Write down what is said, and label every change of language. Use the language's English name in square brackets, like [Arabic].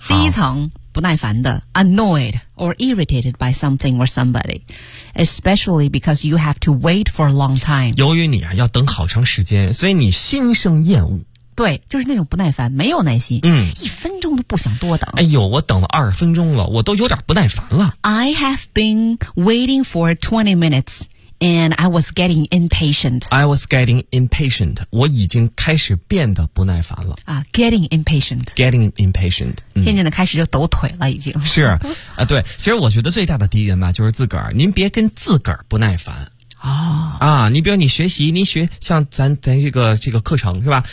[Chinese] 第一层，不耐烦的 [English] ，annoyed or irritated by something or somebody， especially because you have to wait for a long time。 [Chinese] 由于你啊要等好长时间，所以你心生厌恶。对，就是那种不耐烦，没有耐心，一分钟都不想多等。哎呦，我等了20分钟了，我都有点不耐烦了。 [English] I have been waiting for 20 minutes and I was getting impatient. I was getting impatient. [Chinese] 我已经开始变得不耐烦了。 [English] 啊、getting impatient. Getting impatient.、 [Chinese] 渐渐的开始就抖腿了已经。是啊，对，其实我觉得最大的敌人吧就是自个儿，您别跟自个儿不耐烦。哦、啊，你比如你学习，你学像咱这个课程是吧？